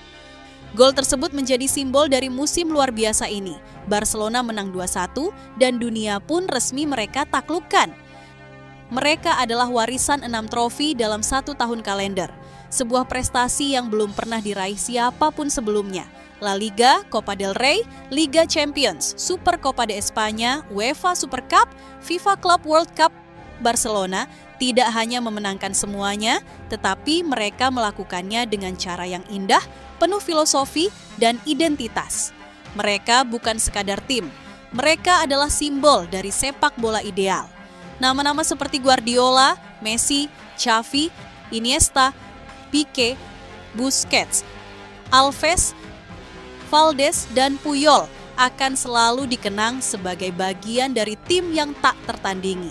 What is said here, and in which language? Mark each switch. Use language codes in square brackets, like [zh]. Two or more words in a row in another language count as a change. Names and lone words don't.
[id] Gol tersebut menjadi simbol dari musim luar biasa ini. Barcelona menang 2-1 dan dunia pun resmi mereka taklukkan. Mereka adalah warisan 6 trofi dalam 1 tahun kalender. Sebuah prestasi yang belum pernah diraih siapapun sebelumnya. La Liga, Copa del Rey, Liga Champions, Super Copa de España, UEFA Super Cup, FIFA Club World Cup. Barcelona tidak hanya memenangkan semuanya, tetapi mereka melakukannya dengan cara yang indah, penuh filosofi dan identitas. Mereka bukan sekadar tim, mereka adalah simbol dari sepak bola ideal. Nama-nama seperti Guardiola, Messi, Xavi, Iniesta, Pique, Busquets, Alves, Valdes, dan Puyol akan selalu dikenang sebagai bagian dari tim yang tak tertandingi.